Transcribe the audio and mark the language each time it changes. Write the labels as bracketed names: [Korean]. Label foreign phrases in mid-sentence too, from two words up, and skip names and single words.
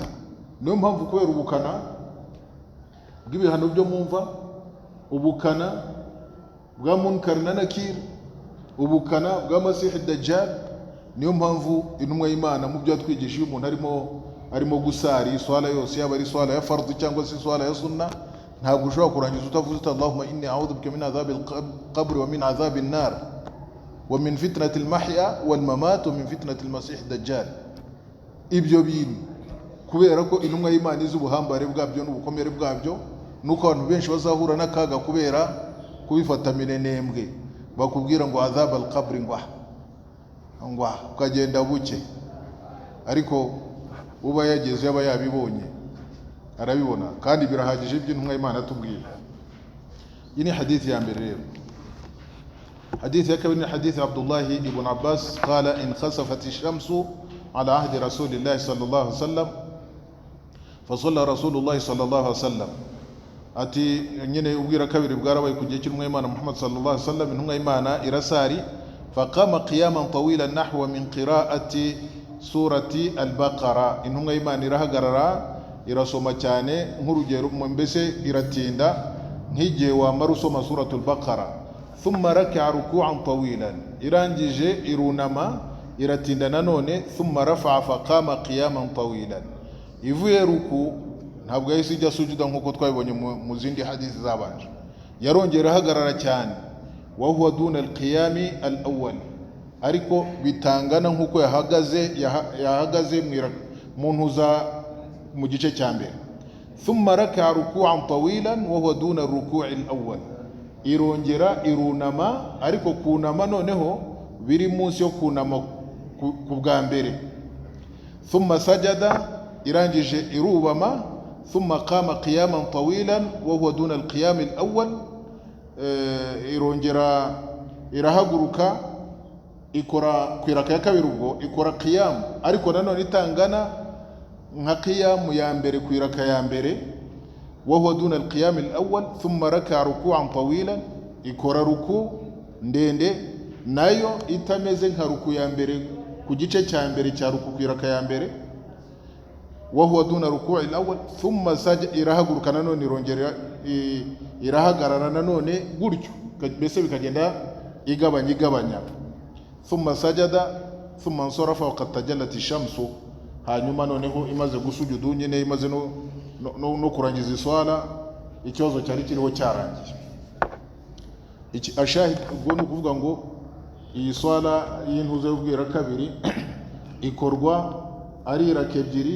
[Kinyarwanda] Niyo mpamvu kubera ubukana bw'ibihano byo mumva, ubukana bwa Munkar na Nakir, ubukana bwa Masih ad-Dajjal, niyo mpamvu intumwa y'Imana mu byo yatwigishije umuntu arimo gusari swala yose, yaba ari swala ya fardhu cyangwa se swala ya sunna, ntabwo ushobora kurangiza utavuze uti [Arabic] اللهم إني أعوذ بك من عذاب القبر ومن عذاب النار ومن فتنة المحيا والممات ومن فتنة المسيح الدجال. [Kinyarwanda] Ibyo bintu kubera ko intumwa y'Imana izi ubuhambare bwabyo n'ubukomere bwabyo, nuko abantu benshi bazahura n'akaga kubera kubifata minenembwe, bakubwira ngo [Arabic] عذاب القبر [Kinyarwanda] ngwa ukagenda buke, ariko uba yageze yaba yabibonye arabibona kandi birahagije ibyo intumwa y'Imana atubwira. Iyi ni hadithi ya mbere rero. Hadithi ya kabiri ni hadithi [Arabic] Abdullah ibn Abbas قال إن خسفت الشمس على عهد رسول الله صلى الله عليه وسلم فصلى رسول الله صلى الله عليه وسلم. [Kinyarwanda] Ati nyine ubwira kabiri bwarabaye ku gihe cy'intumwa y'Imana Muhammad [Arabic] صلى الله عليه وسلم, [Kinyarwanda] intumwa y'Imana irasari [Arabic] فقام قياما طويلا نحوا من قراءة سورة البقرة. [Kinyarwanda] Intumwa y'Imana irahagarara irasoma cyane nk'urugero, mbese iratinda nk'igihe wamara usoma suratul Baqara. [Arabic] ثم ركع ركوعا طويلا, [Kinyarwanda] irangije irunama iratinda nanone. [Arabic] ثم رفع فقام قياما طويلا, [Kinyarwanda] ivuye ruku ntabwo yahise ijya sujuda nk'uko twabibonye mu zindi hadithi zabanje, yarongera ahagarara cyane. [Arabic] وهو دون القيام الأول, [Kinyarwanda] ariko bitangana nk'uko yahagaze mu ntuza mu gice cya mbere. [Arabic] ثم ركع ركوعا طويلا وهو دون الركوع الأول, [Kinyarwanda] irongera irunama, ariko kunama noneho biri munsi yo kunama ku bwa mbere. [Arabic] ثم سجد, [Kinyarwanda] irangije irubama. [Arabic] ثم قام قياما طويلا وهو دون القيام الأول, [Kinyarwanda] irongera irahaguruka ikora kwiraka ya kabiri, ubwo ikora qiyam ariko nanone itangana nka qiyam ya mbere kwiraka ya mbere. [Arabic] وهو دون القيام الأول. ثم ركع ركوعا طويلا, [Kinyarwanda] ikora ruku ndende nayo itameze nka ruku ya mbere ku gice cya mbere cya ruku kwiraka ya mbere. [Arabic] وهو دون الركوع الأول. ثم سجد, [Kinyarwanda] irahaguruka nanone irongera irahagarara nanone gutyo, mbese bikagenda igabanya. [Arabic] ثم سجد ثم انصرف وقد تجلت الشمس, [Kinyarwanda] hanyuma noneho imaze gusujudu nyine imaze no kurangiza iswala, ikibazo cyari kiriho cyarangiye. Iki ashahid ubwo ni ukuvuga ngo iyi swala y'intuze y'ubwira kabiri ikorwa ari iraka ebyiri